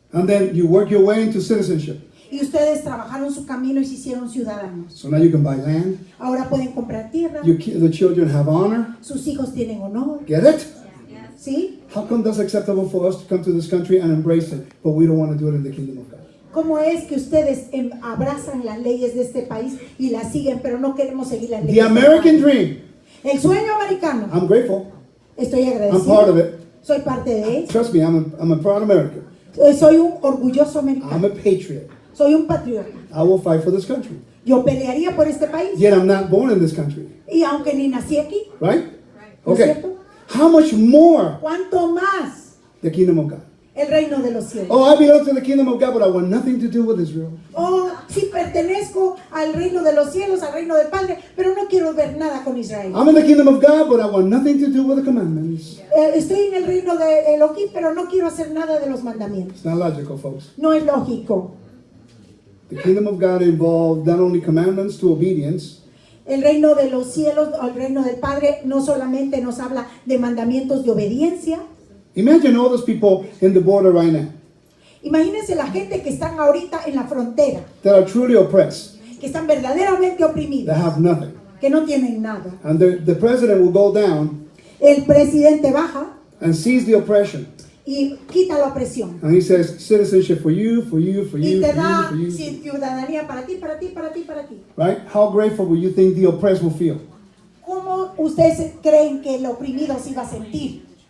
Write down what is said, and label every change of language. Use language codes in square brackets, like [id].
[en] And then you work your way into citizenship. [es] Y ustedes trabajaron su camino y se hicieron ciudadanos. [en] So now you can buy land. [es] Ahora pueden comprar tierra. [en] The children have honor. [es] Sus hijos tienen honor. [en] Get it? [es] ¿Sí? [en] How come that's acceptable for us to come to this country and embrace it, but we don't want to do it in the kingdom of God? [es] ¿Cómo es que ustedes abrazan las leyes de este país y las siguen, pero no queremos seguir las leyes? [en] The American dream. [es] El sueño americano. [en] I'm grateful. [es] Estoy [en] I'm [es] agradecido. [en] part of it. [es] Soy parte de él. [en] Trust me, I'm a proud American. [es] Soy un orgulloso [en] I'm [es] americano. [en] a patriot. [es] Soy un patriota. [en] I will fight for this country. [es] Yo pelearía por este país. [en] Yet I'm not born in this country. [es] Y aunque ni nací aquí, [en] Right? [es] ¿no es [en] Okay. [es] cierto? [en] How much more [es] ¿Cuánto más [en] the kingdom of God? [es] el reino de los cielos? [en] Oh, I belong to the kingdom of God, but I want nothing to do with Israel. [es] Oh, sí pertenezco al reino de los cielos, al reino del Padre, pero no quiero ver nada con Israel. [en] I'm in the kingdom of God, but I want nothing to do with the commandments. [es] Estoy en el reino de Elohim, pero no quiero hacer nada de los mandamientos. [en] It's not logical, folks. [es] No es lógico. [en] The kingdom of God involved not only commandments to obedience, [es] El reino de los cielos, o el reino del Padre, no solamente nos habla de mandamientos de obediencia. [en] imagine all those people in the border right now [es] Imagínense la gente que están ahorita en la frontera, [en] that are truly oppressed, [es] que están verdaderamente oprimidos, [en] that have nothing. [es] que no tienen nada. [en] And the president will go down [es] El presidente baja [en] and seize the oppression. [es] y quita la opresión. [en] And he says, citizenship for you, for you, for [es] Y [en] you, [es] te [en] for you, [es] da [en] for you. [es] ciudadanía para ti, para ti, para ti, para ti. [en] Right? How grateful will you think the oppressed will feel? [es] ¿Cómo ustedes creen que el oprimido se iba a sentir?